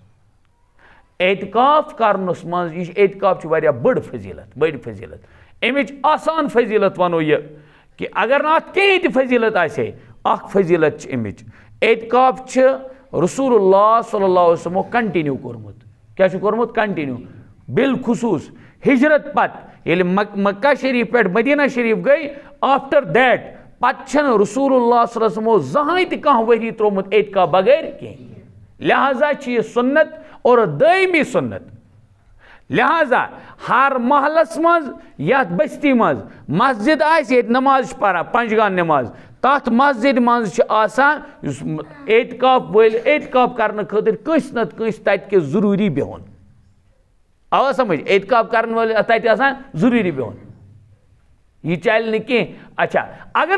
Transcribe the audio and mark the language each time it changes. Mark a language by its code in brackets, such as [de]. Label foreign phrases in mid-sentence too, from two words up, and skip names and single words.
[ks] اعتکاف کرنس منٛز یہِ اعتکاف چھِ واریاہ بٔڑ فضیلت امِچ آسان فضیلت ونو یہِ کہ اگر نہٕ اتھ کِہیٖنۍ تہِ فضیلت آسہِ ہے اکھ فضیلت چھِ امِچ اعتکاف چھِ رسول اللہ [ar] صلی اللہ علیہ وسلمو [ks] کنٹِنیو کوٚرمُت کیاہ چھُ کوٚرمُت کنٹِنیو بالخصوٗص ہجرت پتہٕ ییٚلہِ مکہ شریف پٮ۪ٹھ مدینہ شریف گٔے [en] after that [ks] پتہٕ چھنہٕ رسول اللہ [ar] صلی اللہ علیہ وسلمو [ks] زٕہٕنۍ تہِ کانٛہہ ؤری ترٛوومُت اعتکاف بغٲر کینٛہہ لہذا چھِ یہِ سنت اور دائمی سنت لہذا ہر محلس مز یتھ بستی مز مسجد آسہِ ییٚتہِ نماز چھِ پران پنجگان نماز تتھ مسجد مز چھِ آسان یُس اعتکاف وٲلۍ اعتکاف کرنہٕ خٲطرٕ کٲنٛسہِ نتہٕ کٲنٛسہِ تتہِ کہِ ضروٗری بِہُن آوا سمجھ اعتکاف کرن وٲلۍ تتہِ آسان ضروٗری بِہُن یہ چلہِ نہٕ کینٛہہ اچھا اگر